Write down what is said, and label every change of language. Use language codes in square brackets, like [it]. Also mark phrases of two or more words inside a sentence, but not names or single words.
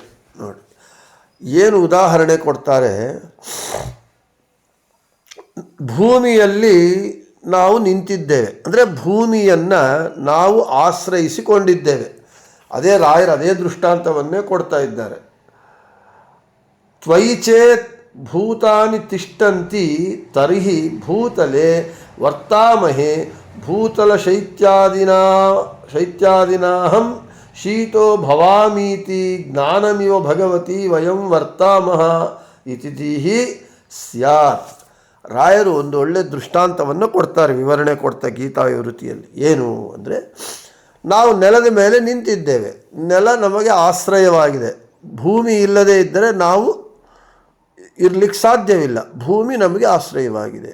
[kn] ನೋಡಿ ಏನು ಉದಾಹರಣೆ ಕೊಡ್ತಾರೆ. ಭೂಮಿಯಲ್ಲಿ ನಾವು ನಿಂತಿದ್ದೇವೆ, ಅಂದರೆ ಭೂಮಿಯನ್ನು ನಾವು ಆಶ್ರಯಿಸಿಕೊಂಡಿದ್ದೇವೆ. ಅದೇ ರಾಯರು ಅದೇ ದೃಷ್ಟಾಂತವನ್ನೇ ಕೊಡ್ತಾ ಇದ್ದಾರೆ. [sa] ತ್ವಯಿ ಚೇತ್ ಭೂತಾನಿ ತಿಷ್ಟಂತಿ ತರ್ಹಿ ಭೂತಲೆ ವರ್ತಾಮಹೇ ಭೂತಲ ಶೈತ್ಯಾದಿನಾಹಂ ಶೀತೋ ಭವಾಮೀತಿ ಜ್ಞಾನಮಿವ ಭಗವತಿ ವಯಂ ವರ್ತಾಮಹ ಇತಿಥಿ ಸ್ಯಾತ್. [kn] ರಾಯರು ಒಂದು ಒಳ್ಳೆಯ ದೃಷ್ಟಾಂತವನ್ನು ಕೊಡ್ತಾರೆ, ವಿವರಣೆ ಕೊಡ್ತಾ ಗೀತಾವಿವೃತ್ತಿಯಲ್ಲಿ. ಏನು ಅಂದರೆ, ನಾವು ನೆಲದ ಮೇಲೆ ನಿಂತಿದ್ದೇವೆ, ನೆಲ ನಮಗೆ ಆಶ್ರಯವಾಗಿದೆ. ಭೂಮಿ ಇಲ್ಲದೇ ಇದ್ದರೆ ನಾವು ಇರಲಿಕ್ಕೆ ಸಾಧ್ಯವಿಲ್ಲ, ಭೂಮಿ ನಮಗೆ ಆಶ್ರಯವಾಗಿದೆ.